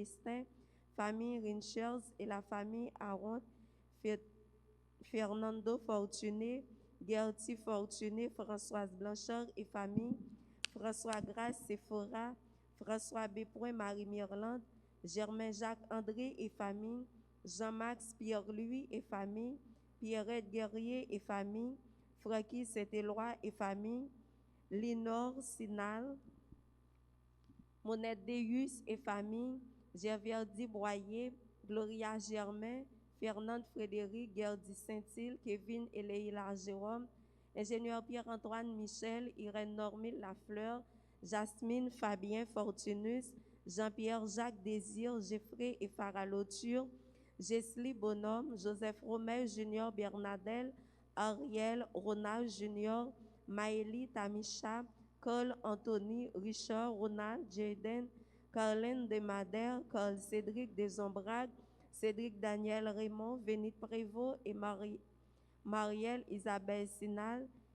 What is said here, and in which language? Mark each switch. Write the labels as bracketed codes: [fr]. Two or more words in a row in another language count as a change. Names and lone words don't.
[fr] Célestin, famille Rinchers et la famille Aron, Fernando Fortuné, Gertie Fortuné, Françoise Blanchard et famille, François Grace Sephora, François Bépoint Marie-Mirlande, Germain Jacques André et famille, Jean-Max Pierre-Louis et famille, Pierrette Guerrier et famille, Francky Saint-Éloi et famille, Linor Sinal, Monette Deus et famille, Gerverdi Boyer, Gloria Germain, Fernande Frédéric, Gerdy Saint-Île, Kevin et Leila Jérôme, ingénieur Pierre-Antoine Michel, Irène Normile Lafleur, Jasmine Fabien Fortunus, Jean-Pierre Jacques Désir, Geoffrey et Farah Lauture, Jesly Bonhomme, Joseph Romer Junior Bernadel, Ariel Ronald Junior, Maëlie Tamisha, Cole Anthony, Richard Ronald, Jaden, Carlin Desmadère, Carl Cédric Desombragues, Cédric Daniel Raymond, Vénit Prévost et Marielle Isabelle Sinal,